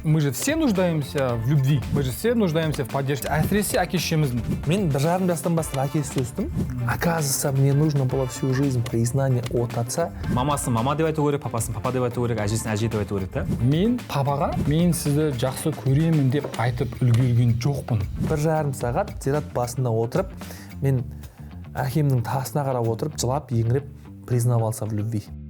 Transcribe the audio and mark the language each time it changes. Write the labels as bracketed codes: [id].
[ru] Мы же все нуждаемся в любви, мы же все нуждаемся в поддержке. [kk] Әсіресе әке-шешеміздің. Мен 1,5 жастан бастап әкесіз өстім. [ru] Оказывается, мне нужно было всю жизнь признание от отца. [kk] Мамасын мама деп айту керек, папасын папа деп айту керек, әжесін әже деп айту керек та. Мен папаға мен сізді жақсы көремін деп айтып үлгерген жоқпын. 1,5 сағат зират басында отырып, мен әкемнің тасына қарап отырып, жылап, еңіреп, [ru] признавался в любви.